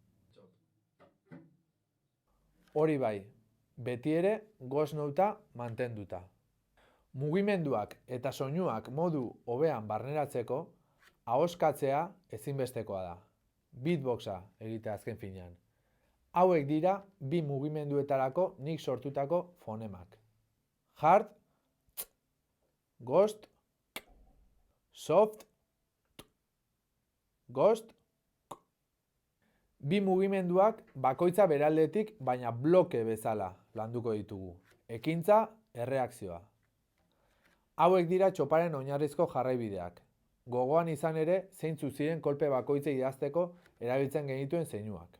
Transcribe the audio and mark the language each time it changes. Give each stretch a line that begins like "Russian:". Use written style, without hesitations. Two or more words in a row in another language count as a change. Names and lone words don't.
Basque: Hori bai, beti ere ghost nota mantenduta. Mugimenduak eta soinuak modu hobean barneratzeko, ahoskatzea ezinbestekoa da. Beatboxa egitea azken finean. Hauek dira bi mugimenduetarako nik sortutako fonemak.
English: Hard, ghost, soft, ghost.
Basque: Bi mugimenduak bakoitza beraldetik, baina bloke bezala landuko ditugu. Ekintza, erreakzioa. Hauek dira txoparen oinarrizko jarraibideak. Gogoan izan ere, zeintzu ziren kolpe bakoitza idazteko erabiltzen genituen zeinuak.